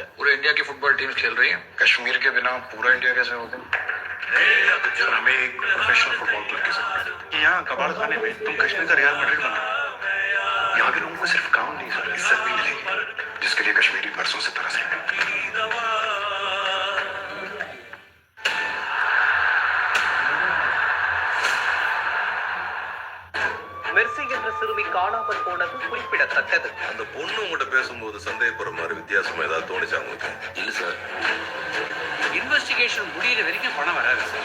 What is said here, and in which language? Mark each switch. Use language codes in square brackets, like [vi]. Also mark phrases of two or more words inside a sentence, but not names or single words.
[hi] पूरे इंडिया की [en] football team [hi] खेल रही है. कश्मीर के बिना पूरा इंडिया कैसे होगा? सर हमें एक [en] professional football club [hi] की जरूरत है। यहाँ कबाड़ खाने में तुम कश्मीर का रियल मैड्रिड बना। यहाँ के लोगों को सिर्फ काम नहीं सर, इज्जत भी मिलेगी, जिसके लिए कश्मीरी बरसों से तरस रहे हैं। [ta] மெர்சி என்ற சிறுமி காணாமல் போனது குறிப்பிடத்தக்கது. அந்த பொண்ணு உங்ககிட்ட பேசும்போது சந்தேகப்படுற மாதிரி வித்தியாசம் ஏதாவது தோணுச்சா உங்களுக்கு? இல்ல சார், இன்வெஸ்டிகேஷன் முடியிற வரைக்கும் பணம் வராது சார்.